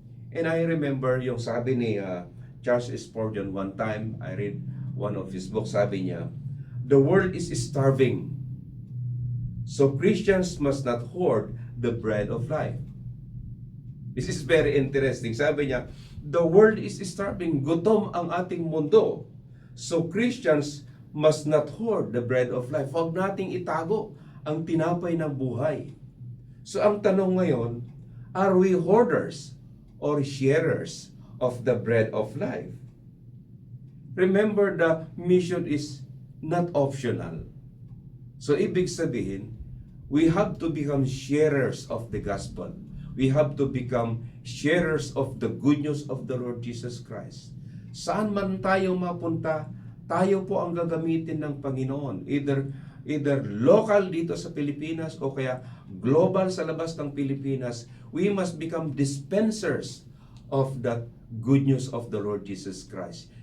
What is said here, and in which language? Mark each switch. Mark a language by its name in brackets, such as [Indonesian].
[English] And I remember [Filipino] yung sabi ni [English] Charles Spurgeon one time, I read one of his books, [Filipino] sabi niya, [English] the world is starving, so Christians must not hoard the bread of life. This is very interesting. [Filipino] Sabi niya, [English] the world is starving, [Filipino] gutom ang ating mundo, [English] so Christians must not hoard the bread of life. [Filipino] Huwag nating itago ang tinapay ng buhay. [English] So [Filipino] ang tanong ngayon, [English] are we hoarders or sharers of the bread of life? Remember, the mission is not optional. So [Filipino] ibig sabihin, [English] we have to become sharers of the gospel. We have to become sharers of the good news of the Lord Jesus Christ. [Filipino] Saan man tayo mapunta, tayo po ang gagamitin ng Panginoon. [English] Either local [Filipino] dito sa Pilipinas o kaya global sa labas ng Pilipinas, [English] we must become dispensers of that good news of the Lord Jesus Christ.